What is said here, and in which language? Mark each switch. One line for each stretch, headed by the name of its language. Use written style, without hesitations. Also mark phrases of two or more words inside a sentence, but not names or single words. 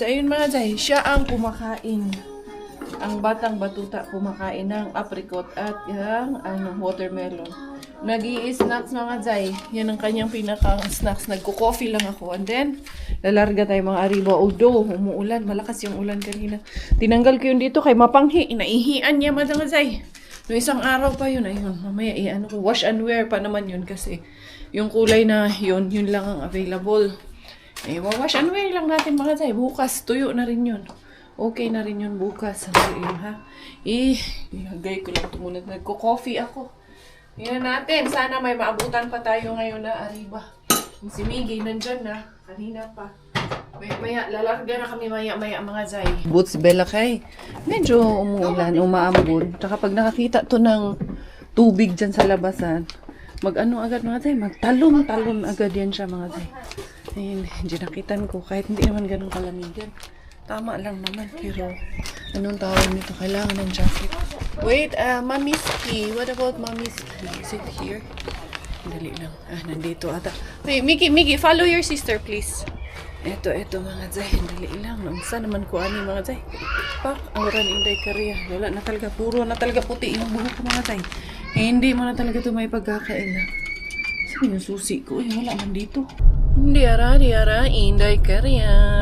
Filipino: Ayun mga Zay, siya ang kumakain. Ang batang batuta kumakain ng apricot at yung watermelon. Nag-i-snacks mga Zay. Yan ang kanyang pinaka-snacks. Nagko-coffee lang ako. And then, lalarga tayo mga ariba. Although, umuulan. Malakas yung ulan kanina. Tinanggal ko yun dito kay mapanghi. Naihian niya mga Zay. No, isang araw pa yun. Ayun, mamaya
English: wash and wear
Filipino: pa naman yun kasi yung kulay na yun lang ang available.
English: Wash and wear
Filipino: lang natin mga Zay. Bukas, tuyo na rin yun. Okay na rin yun bukas. Ha? Ilagay ko lang ito muna. Nagko-coffee ako. Yan natin. Sana may maabutan pa tayo ngayon na ariba. Si Miggy nandyan na. Kanina pa. Maya, lalarga na kami maya mga Zay. Boots Bella kay. Medyo umuulan, umaambon. Tsaka pag nakakita to ng tubig dyan sa labasan, agad mga Zay. Magtalon agad yan siya mga Zay. Ayun, dinakitan ko. Kahit hindi naman ganun kalamigan. Tama lang naman, pero anong tawag nito? Kailangan ng jacket.
English: Wait, Mommy's key. What about Mommy's key? Is it here?
Cebuano: Dali lang.
Filipino: Nandito ata. Wait, Miggy,
English: follow your sister, please.
Filipino: Eto mga Zay.
Cebuano: Dali lang. Saan naman ko ani mga Zay?
Filipino: Pak, ang Inday Korea. Wala na talaga. Puro na talaga puti yung buhok ko mga Zay. Hindi mo na talaga ito may pagkakaila. Saan yung susi ko? Wala man dito. Di ara, Inday Korea.